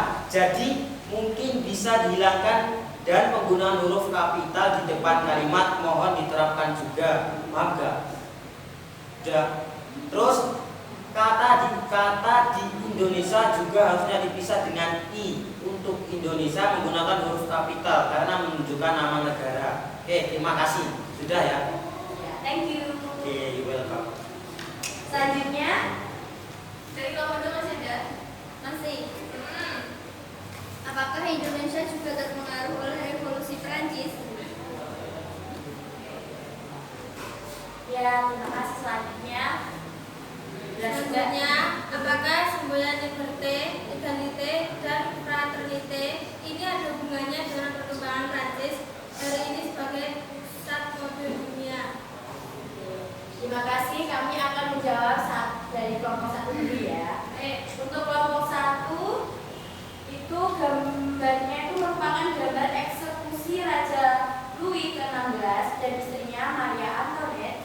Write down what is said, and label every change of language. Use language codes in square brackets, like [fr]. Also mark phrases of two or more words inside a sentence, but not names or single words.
[id] Jadi mungkin bisa dihilangkan dan penggunaan huruf kapital di depan kalimat mohon diterapkan juga. Paham gak? Udah. Terus kata di Indonesia juga harusnya dipisah dengan I. Untuk Indonesia menggunakan huruf kapital karena menunjukkan nama negara. Oke, terima kasih. Sudah ya? [en] Thank you. Oke, you welcome. [id] Selanjutnya Dari kelompok 2 masih ada? masih Apakah Indonesia juga terpengaruh oleh revolusi Prancis? ya, terima kasih. Selanjutnya Apakah semboyan [fr] liberté, égalité, [id] dan fraternité ini ada hubungannya dengan perkembangan Prancis hari ini sebagai pusat mode dunia? terima kasih. Kami akan menjawab dari kelompok 1 dulu ya. Untuk kelompok 1 itu gambarnya itu merupakan gambar eksekusi Raja Louis ke-16 dan istrinya Maria Antoinette.